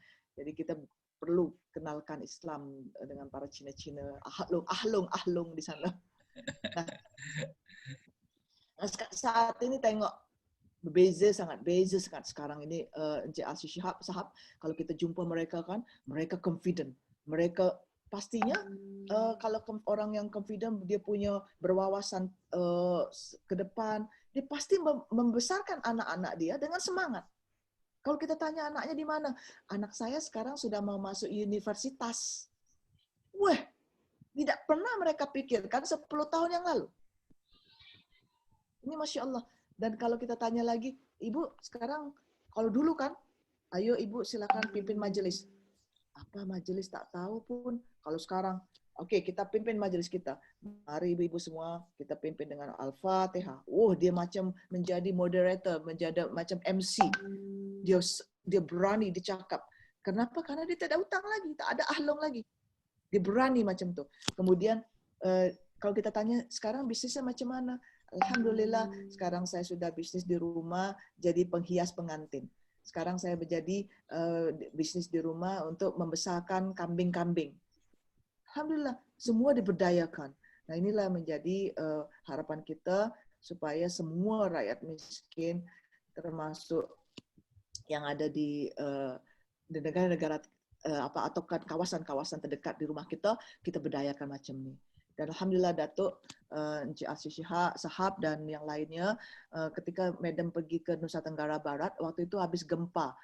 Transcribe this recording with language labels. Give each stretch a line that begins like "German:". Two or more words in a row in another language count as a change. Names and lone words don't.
Malay: Jadi kita perlu kenalkan Islam dengan para Cina-Cina ahlung di sana. Saat ini tengok beza sangat sekarang ini Encik Asy Shihab kalau kita jumpa mereka kan mereka confident, mereka pastinya kalau orang yang confident dia punya berwawasan ke depan, dia pasti membesarkan anak-anak dia dengan semangat. Kalau kita tanya anaknya di mana, anak saya sekarang sudah mau masuk universitas. Wah, tidak pernah mereka pikirkan 10 tahun yang lalu. Ini Masya Allah. Dan kalau kita tanya lagi, Ibu sekarang, kalau dulu kan, ayo Ibu silakan pimpin majelis. Apa majelis tak tahu pun. Kalau sekarang, oke, kita pimpin majelis kita. Mari ibu-ibu semua, kita pimpin dengan Al-Fatihah. Dia macam menjadi moderator, menjadi macam MC. Dia berani, dia cakap. Kenapa? Karena dia tak ada hutang lagi, tak ada ahlong lagi. Dia berani macam tu. Kemudian, kalau kita tanya, sekarang bisnisnya macam mana? Alhamdulillah, sekarang saya sudah bisnis di rumah, jadi penghias pengantin. Sekarang saya menjadi bisnis di rumah untuk membesarkan kambing-kambing. Alhamdulillah, semua diberdayakan. Nah inilah menjadi harapan kita supaya semua rakyat miskin, termasuk yang ada di negara-negara atau kawasan-kawasan terdekat di rumah kita berdayakan macam ni. Dan alhamdulillah Datuk Encik Asy Shihab dan yang lainnya ketika Madam pergi ke Nusa Tenggara Barat waktu itu habis gempa.